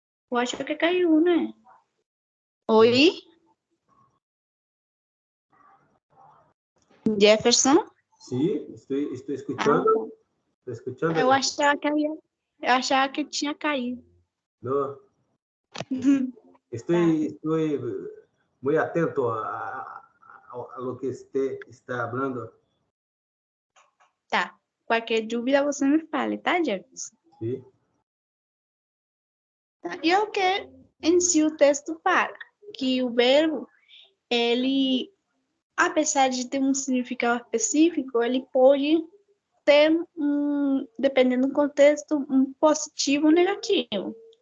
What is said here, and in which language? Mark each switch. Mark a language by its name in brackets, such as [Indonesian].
[Portuguese] Eu acho que caiu, né? Oi? Jefferson? Sim, estou Ah, escutando. Estou escutando. eu achava que tinha caído. [Spanish] No, estoy muy atento a lo que usted está hablando. [Portuguese] Tá. Qualquer dúvida você me fale, tá, Jefferson? [Spanish] Sí. [Portuguese] Tá? E é o que em si o texto fala, que o verbo, ele, apesar de ter um significado específico, ele pode ter, dependendo do contexto, um positivo ou negativo.